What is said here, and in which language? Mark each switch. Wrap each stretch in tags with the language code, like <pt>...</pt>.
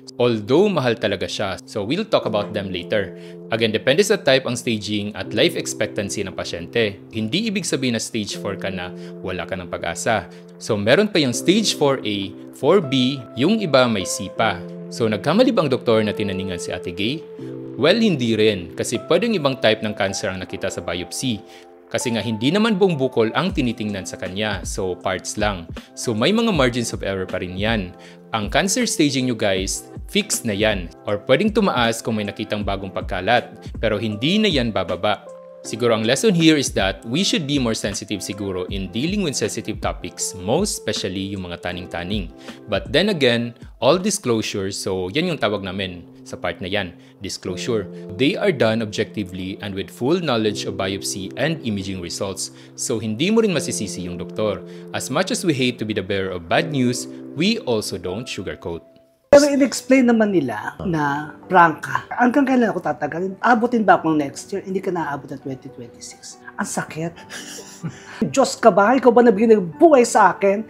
<en>Although</en> <tl>mahal talaga siya,</tl> <en>so we'll talk about them later.</en> <tl>Again, depende sa type ang staging at life expectancy ng pasyente. Hindi ibig sabihin na stage 4 ka na, wala ka ng pag-asa. So meron pa yung stage 4A, 4B, yung iba may C pa. So nagkamali ba ang doktor na tinaningan si Ate Gay? Well, hindi rin, kasi pwedeng ibang type ng cancer ang nakita sa biopsy. Kasi nga hindi naman buong bukol ang tinitingnan sa kanya, so parts lang. So may mga margins of error pa rin yan. Ang cancer staging nyo guys, fixed na yan. Or pwedeng tumaas kung may nakitang bagong pagkalat, pero hindi na yan bababa.</tl> <en>Siguro ang lesson here is that we should be more sensitive siguro in dealing with sensitive topics, most especially</en> <tl>yung mga taning-taning.</tl> <en>But then again, all disclosures,</en> <tl>so yan yung tawag namin sa part na yan, disclosure.</tl> <en>They are done objectively and with full knowledge of biopsy and imaging results. So</en> <tl>hindi mo rin masisisi yung doktor.</tl> <en>As much as we hate to be the bearer of bad news, we also don't sugarcoat.</en> <tl>Pero in-explain naman nila na prangka. Hanggang kailan ako tatagalin? Abutin ba ako ng next year? Hindi ka naaabot ng 2026. Ang sakit. Diyos ka ba? Ikaw ba nabigyan ng buhay sa akin?</tl>